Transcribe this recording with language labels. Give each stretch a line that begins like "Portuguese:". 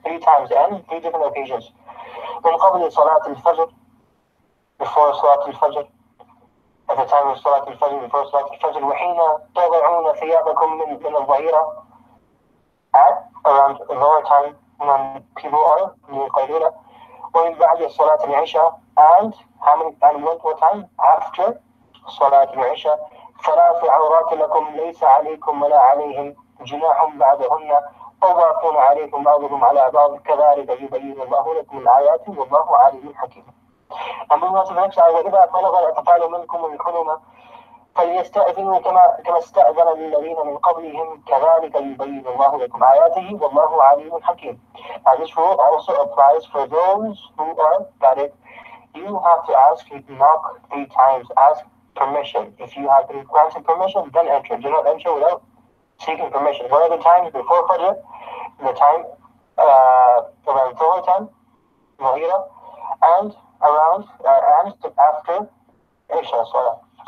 English: 3 times, and 3 different occasions.
Arabic: من قبل صلاة الفجر,
English: before صلاة الفجر, at the time of صلاة الفجر, before صلاة الفجر,
Arabic: وحين تضعون ثيابكم من الظهيرة,
English: at around lower time when people are near Qaydula,
Arabic: ومن بعد صلاة العشاء,
English: and how many, and what time?
Arabic: After صلاة العشاء. 3 عورات لكم ليس عليكم ولا عليهم جناح بعدهن طوافون عليكم بعضكم على بعض كذلك يبين الله لكم الآيات والله عليم حكيم.
English: And moving on to the next ayah,
Arabic: وإذا بلغ الأطفال منكم الحلم فليستأذنوا كما استأذن الذين من قبلهم كذلك يبين الله لكم آياته والله عليم حكيم.
English: And this rule also applies for those who are married. You have to ask, knock 3 times, ask permission. If you have been granted permission, then enter. Do not enter without seeking permission. What are the times before Fajr? The time around Dhuhr time, Mahira, and around and after Isha Salah.